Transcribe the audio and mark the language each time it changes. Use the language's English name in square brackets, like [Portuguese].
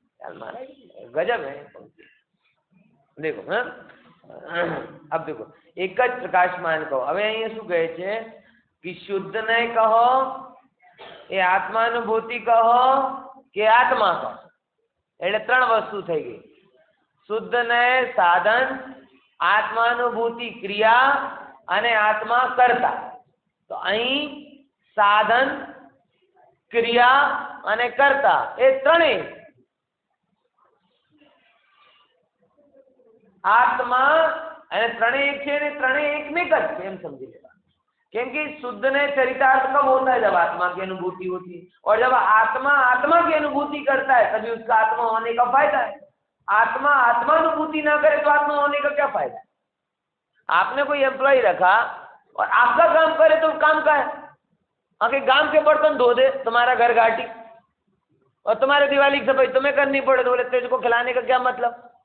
[Hindi] गजब है। देखो हाँ, अब देखो एक [Gujarati] જ પ્રકાશમાન કહો। હવે અહીંયા શું કહે છે [Hindi] कि शुद्ध नहीं कहो, ये आत्मानुभूति कहो कि आत्मा कहो, [Gujarati] એટલે ત્રણ વસ્તુ થઈ ગઈ। શુદ્ધ નય સાધન, આત્માનુભૂતિ ક્રિયા અને આત્મા કર્તા। તો અહીં સાધન, ક્રિયા અને કર્તા એ ત્રણેય [Hindi] आत्मा [Gujarati] અને ત્રણેય એક છે ને ત્રણેય એકમેક જ છે એમ સમજી લેવા। કેમ [Hindi] कि शुद्ध ने चरितार्थ कब होता है? जब आत्मा की अनुभूति होती है, और जब आत्मा आत्मा की अनुभूति करता है तभी उसका आत्मा होने का फायदा है। आत्मा आत्मानुभूति ना करे तो आत्मा होने का क्या फायदा? आपने कोई एम्प्लॉय रखा और आपका काम करे तो काम का है, आके गांव के बर्तन धो दे, तुम्हारा घर घाटी, और तुम्हारे दिवाली की सफाई तुम्हें करनी पड़े, तो बोले तेरे को खिलाने का क्या मतलब?